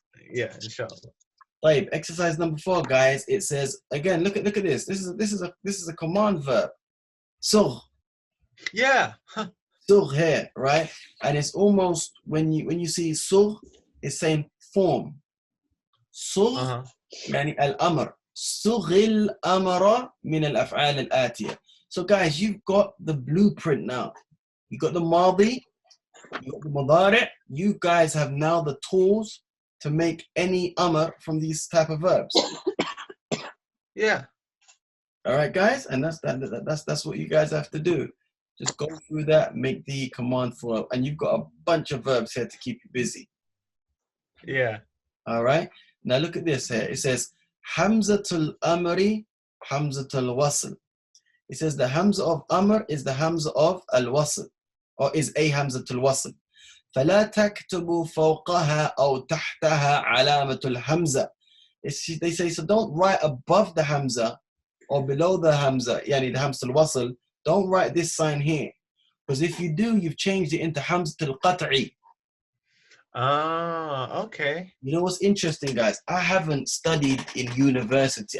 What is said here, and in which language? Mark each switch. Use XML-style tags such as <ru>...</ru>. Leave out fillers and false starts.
<en>Yeah, inshallah. Right, exercise number 4, guys. It says again. Look at this. This is a command verb. So. Yeah. Sur here, right? And it's almost when you see sur, it's saying form.</en> <ar>Sur يعني الأمر. صغ الأمر من الأفعال الآتية.</ar> <en>So guys, you've got the blueprint now. You got the madi, you got the mudari'. You guys have now the tools to make any amr from these type of verbs. Yeah. All right, guys, and that's what you guys have to do. Just go through that, make the command for, and you've got a bunch of verbs here to keep you busy. Yeah. All right. Now look at this here. It says Hamzatul Amri, Hamzatul Wasl. It says the Hamza of Amr is the Hamza of Al-Wasl, or is a Hamzatul Wasl.</en> <ar>فلا تكتب فوقها أو تحتها علامة الهمزة.</ar> <en>They say, so don't write above the Hamza or below the Hamza, yani the Hamza al-Wasl. Don't write this sign here. Because if you do, you've changed it into Hamza al-Qat'i. Ah, okay. You know what's interesting, guys? I haven't studied in university.</en>